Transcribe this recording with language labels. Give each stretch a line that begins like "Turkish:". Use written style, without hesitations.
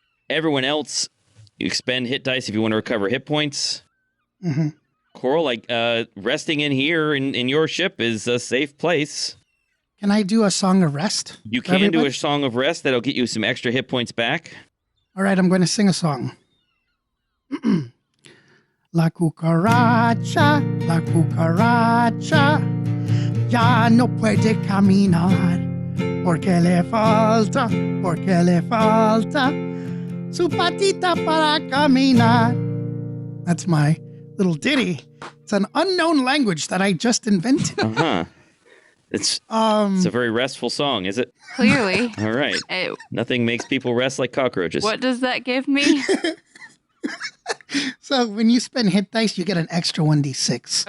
English: Everyone else, you expend hit dice if you want to recover hit points. Mm-hmm. Coral, resting in here in your ship is a safe place. Can I do a Song of Rest? You can do a Song of Rest that'll get you some extra hit points back. All right, I'm going to sing a song.
Spanish: La cucaracha, ya no puede caminar, porque le falta su patita para caminar.
English: That's my little ditty. It's an unknown language that I just invented. Uh-huh. It's a very restful song, is it? Clearly. All right. Nothing makes people rest like cockroaches. What does that give me? So when you spend hit dice, you get an extra 1d6.